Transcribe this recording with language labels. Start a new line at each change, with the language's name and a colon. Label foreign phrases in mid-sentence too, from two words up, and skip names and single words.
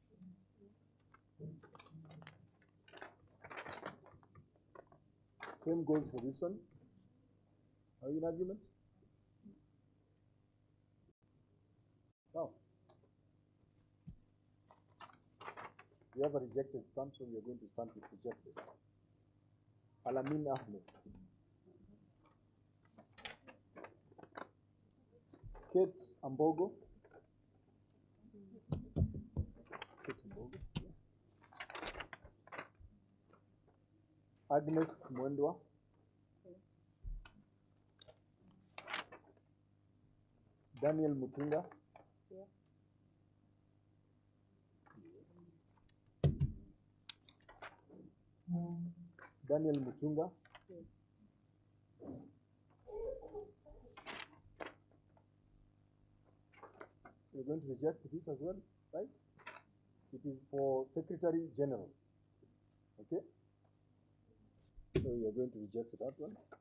English: Same goes for this one. Are you in agreement? Now, we have a rejected stamp, so we are going to stamp it rejected. Alamin Ahmed. Kate Ambogo. Kate Ambogo. Agnes Mwendwa. Daniel Mutunga. Daniel Mutunga. We're going to reject this as well, right? It is for Secretary General. Okay? So we are going to reject that one.